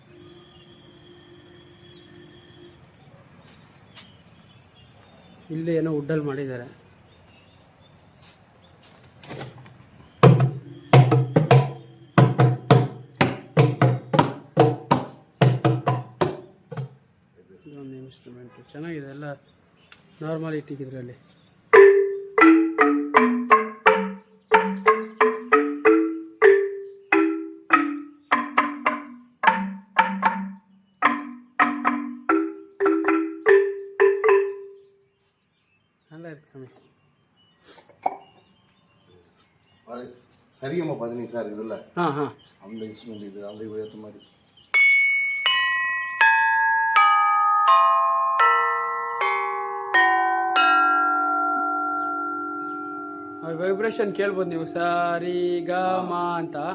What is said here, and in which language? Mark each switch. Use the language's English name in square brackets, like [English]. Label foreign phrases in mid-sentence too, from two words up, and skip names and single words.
[Kannada] ಇಲ್ಲಿ ಏನೋ ವುಡ್ಡಲ್ಲಿ ಮಾಡಿದ್ದಾರೆ. ಇದೊಂದು ಇನ್ಸ್ಟ್ರೂಮೆಂಟ್ ಚೆನ್ನಾಗಿದೆ, ಎಲ್ಲ ನಾರ್ಮಲ್ ಇಟ್ಟಿದ್ರಲ್ಲಿ. [Tamil] நல்லா இருக்கு சாமி. சரிகமா 15 சார் இதுல அந்த இன்ஸ்ட்ருமெண்ட் இது அந்த ஏற்ற மாதிரி. [Kannada] ವೈಬ್ರೇಷನ್ ಕೇಳ್ಬೋದು ನೀವು, ಸರಿ ಗ ಮ ಅಂತ.